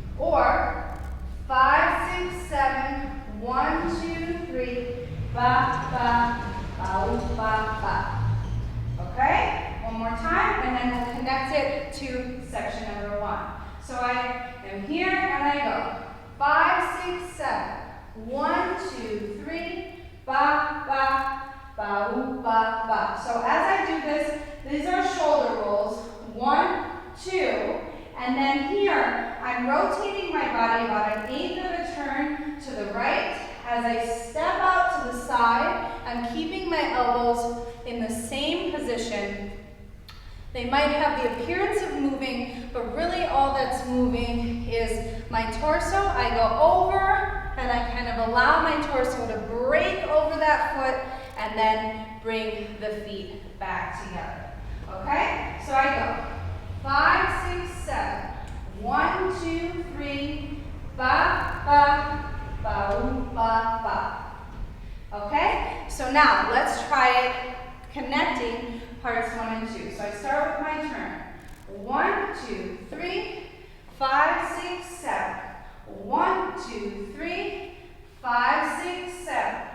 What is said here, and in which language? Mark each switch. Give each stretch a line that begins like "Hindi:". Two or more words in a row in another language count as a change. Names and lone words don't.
English: Or 5, 6, 7, 1, 2, 3, ba, ba, ba, ba, ba. Okay, one more time, and then we'll connect it to section number 1. So I am here and I go 5, 6, 7, 1, 2, 3, ba, ba, ba, ba, ba. So as I do this, these are shoulder rolls. 1, 2, and then here I'm rotating my body about 1/8 of a turn to the right. As I step out to the side, I'm keeping my elbows in the same position. They might have the appearance of moving, but really all that's moving is my torso. I go over and I kind of allow my torso to break over that foot and then bring the feet back together. Okay? So I go 5, 6, 7, 1, 2, 3, ba, ba, ba, ba, ba. Okay? So now let's try it connecting parts 1 and 2. So I start with my turn. 1, 2, 3, 5, 6, 7. 1, 2, 3, 5, 6, 7.